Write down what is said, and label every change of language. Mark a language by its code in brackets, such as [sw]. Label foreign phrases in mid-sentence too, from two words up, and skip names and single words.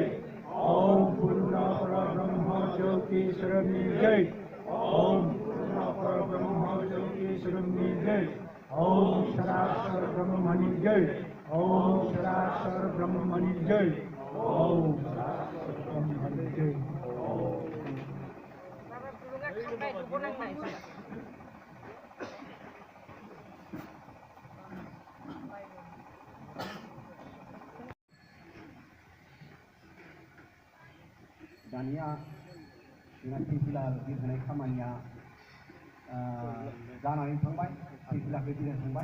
[sa] ओम पूर्णा परब्रह्म ज्योति स्वरूपी जय। ओम पूर्णा परब्रह्म ज्योति स्वरूपी जय। ओम सरासर ब्रह्मणि जय। ओम सरासर ब्रह्मणि जय। ओम सरासर ब्रह्मणि जय। [brx] दानिया जोंना पिपिला बिरहोनाय खामानिया जानानै थांबाय, पिपिलाखौ बिरहोखांबाय।